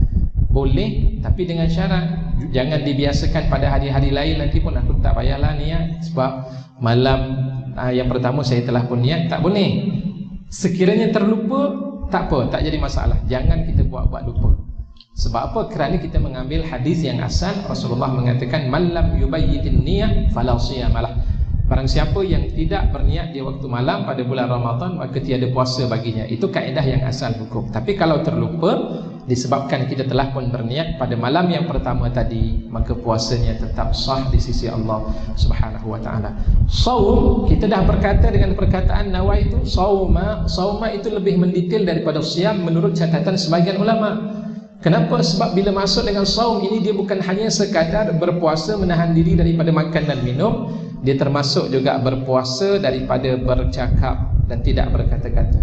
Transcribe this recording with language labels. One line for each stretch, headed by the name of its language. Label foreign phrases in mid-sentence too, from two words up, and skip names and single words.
Malay: Boleh, tapi dengan syarat jangan dibiasakan pada hari-hari lain nanti pun aku tak payahlah niat sebab malam yang pertama saya telah pun niat. Tak boleh. Sekiranya terlupa, tak apa, tak jadi masalah. Jangan kita buat-buat lupa. Sebab apa? Kerana kita mengambil hadis yang asal. Rasulullah mengatakan
Arabic: من لم يبيت نية فلا صيام له.
Malay: Barang siapa yang tidak berniat di waktu malam pada bulan Ramadan, maka tiada puasa baginya. Itu kaedah yang asal hukum. Tapi kalau terlupa disebabkan kita telah pun berniat pada malam yang pertama tadi, maka puasanya tetap sah di sisi Allah
Arabic: سبحانه وتعالى.
Malay: Saum, kita dah berkata dengan perkataan
Arabic: نويت صوم.
Malay: Sauma itu lebih mendetail daripada siam menurut catatan sebagian ulama. Kenapa? Sebab bila masuk dengan saum ini, dia bukan hanya sekadar berpuasa menahan diri daripada makan dan minum, dia termasuk juga berpuasa daripada bercakap dan tidak berkata-kata.